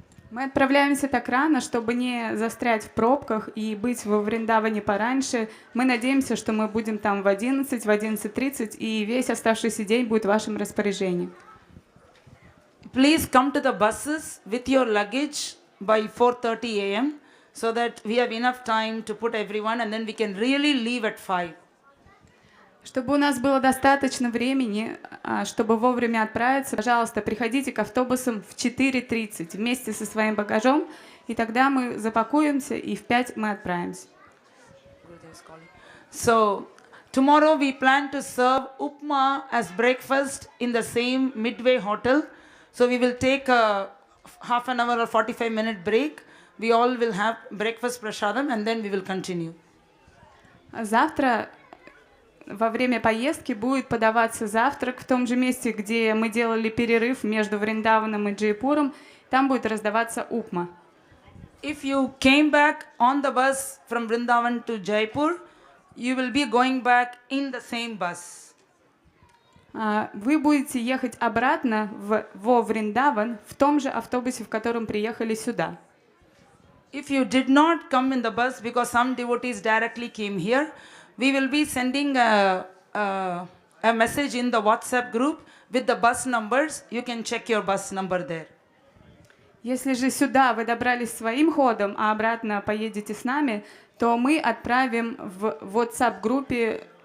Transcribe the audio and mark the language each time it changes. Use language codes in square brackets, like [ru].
[ru] Мы отправляемся так рано, чтобы не застрять в пробках и быть во Вриндаване пораньше. Мы надеемся, что мы будем там в 11, в 11:30, и весь оставшийся день будет в вашем распоряжении. [en] Please come to the buses with your luggage by 4:30 a.m. so that we have enough time to put everyone, and then we can really leave at 5. [ru] Чтобы у нас было достаточно времени, чтобы вовремя отправиться, пожалуйста, приходите к автобусам в 4:30 вместе со своим багажом, и тогда мы запакуемся, и в 5 мы отправимся. [en] So, tomorrow we plan to serve upma as breakfast in the same Midway Hotel. So we will take a half an hour or 45-minute break. We all will have breakfast prasadam and then we will continue. [ru] Завтра во время поездки будет подаваться завтрак в том же месте, где мы делали перерыв между Вриндаваном и Джайпуром. Там будет раздаваться упма. [en] If you came back on the bus from Vrindavan to Jaipur, you will be going back in the same bus. [ru] Вы будете ехать обратно во Вриндаван в том же автобусе, в котором приехали сюда. [en] If you did not come in the bus because some devotees directly came here, we will be sending a message in the WhatsApp group with the bus numbers. You can check your bus number there. [ru] Если же сюда вы добрались своим ходом, а обратно поедете с нами, то мы отправим в WhatsApp-группе...